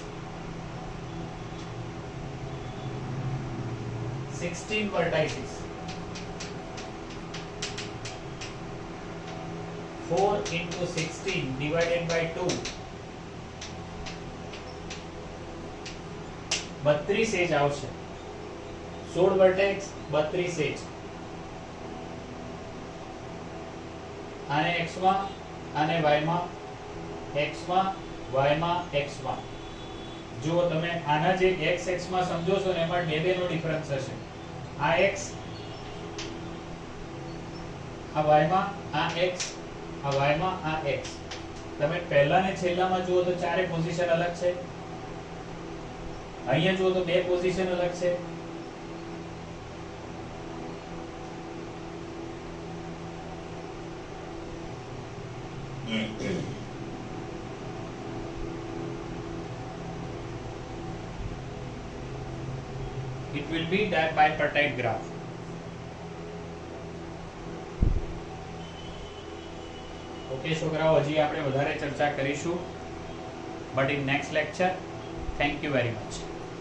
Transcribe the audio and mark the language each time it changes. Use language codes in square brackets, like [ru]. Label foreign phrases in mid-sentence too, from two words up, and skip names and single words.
[en] 16 vertices. 4 into 16 divided by 2 32 એજ આવશે. 16 vertex 32 edge. [gu] આને x માં આને y માં, x માં y માં x માં. જો તમે આના જે x માં સમજો છો ને એમાં બે નો ડિફરન્સ હશે. આ x આ y માં આ x આ y માં આ x. તમે પહેલા ને છેલ્લામાં જુઓ તો ચારે પોઝિશન અલગ છે. અહીંયા જુઓ તો બે પોઝિશન અલગ છે. [en] It will be that bipartite graph. [gu] Okay, છોકરાઓ, હજી આપણે વધારે ચર્ચા કરીશું, [en] but in next lecture. Thank you very much.